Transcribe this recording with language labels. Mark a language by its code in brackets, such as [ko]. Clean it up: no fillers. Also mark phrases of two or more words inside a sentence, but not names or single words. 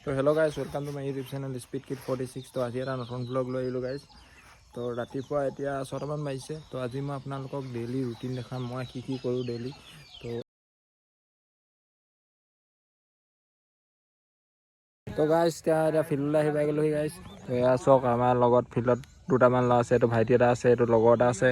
[en] तो hello guys, welcome to my YouTube channel Speed Kid 46. [as] तो আজি এটা নতুন ব্লগ লৈ আহিলোঁ গাইজ। তো ৰাতিপুৱা এতিয়া 6টামান বাজিছে। তো আজি মই আপোনালোকক [en] daily routine [as] দেখাম, মই কি কৰোঁ ডেইলি। তো গাইজ এতিয়া ফিল্ডলৈ আহি পাই গ'লোহি গাইজ। তো এয়া চাওক, আমাৰ লগত ফিল্ডত দুটামান ল'ৰা আছে। এইটো ভাইটি এটা আছে, এইটো লগৰ এটা আছে।